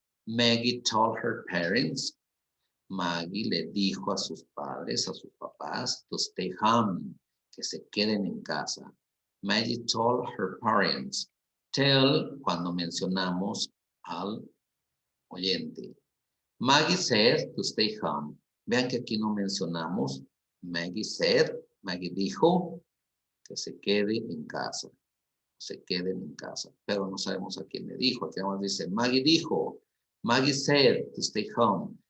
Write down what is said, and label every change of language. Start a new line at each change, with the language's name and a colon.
English: Maggie told her parents.
Spanish: Maggie le dijo a sus padres, a sus papás,
English: to stay home,
Spanish: que se queden en casa.
English: Maggie told her parents.
Spanish: Tell cuando mencionamos al oyente.
English: Maggie said to stay home.
Spanish: Vean que aquí no mencionamos.
English: Maggie said,
Spanish: Maggie dijo que se quede en casa. Se queden en casa. Pero no sabemos a quién le dijo. Aquí vamos dice, Maggie dijo.
English: Maggie said to stay home.